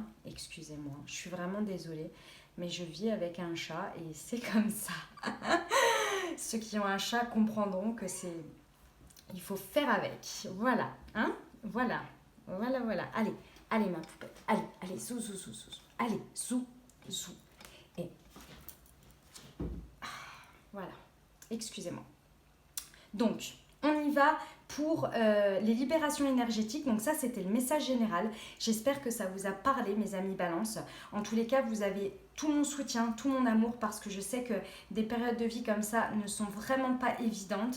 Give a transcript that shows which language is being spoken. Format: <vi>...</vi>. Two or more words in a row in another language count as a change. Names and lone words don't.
<fr>Excusez-moi, je suis vraiment désolée. Mais je vis avec un chat et c'est comme ça. Ceux qui ont un chat comprendront que c'est... Il faut faire avec. Voilà, hein? Voilà, voilà, voilà. Allez, allez ma poupette. Allez, allez, zou, zou, zou, zou. Allez, zou, zou. Et... voilà, excusez-moi. Donc, on y va pour les libérations énergétiques. Donc ça, c'était le message général. J'espère que ça vous a parlé, mes amis balance. En tous les cas, vous avez tout mon soutien, tout mon amour, parce que je sais que des périodes de vie comme ça ne sont vraiment pas évidentes.</fr>